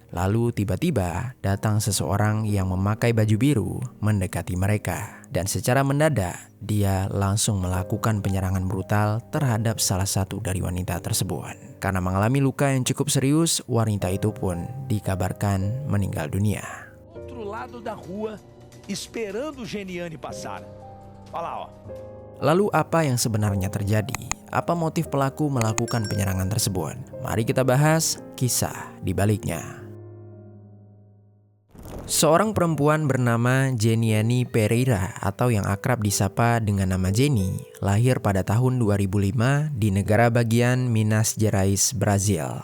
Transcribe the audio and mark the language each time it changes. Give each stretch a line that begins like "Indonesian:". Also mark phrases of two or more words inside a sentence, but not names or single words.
Indonesian: Lalu tiba-tiba datang seseorang yang memakai baju biru mendekati mereka. Dan secara mendadak dia langsung melakukan penyerangan brutal terhadap salah satu dari wanita tersebut. Karena mengalami luka yang cukup serius, wanita itu pun dikabarkan meninggal dunia.
Portuguese: Outro lado da rua, esperando Geniane passar. Olha lá, ó.
Indonesian: Lalu apa yang sebenarnya terjadi? Apa motif pelaku melakukan penyerangan tersebut? Mari kita bahas kisah di baliknya. Seorang perempuan bernama Geniane Pereira atau yang akrab disapa dengan nama Jenny, lahir pada tahun 2005 di negara bagian Minas Gerais, Brazil.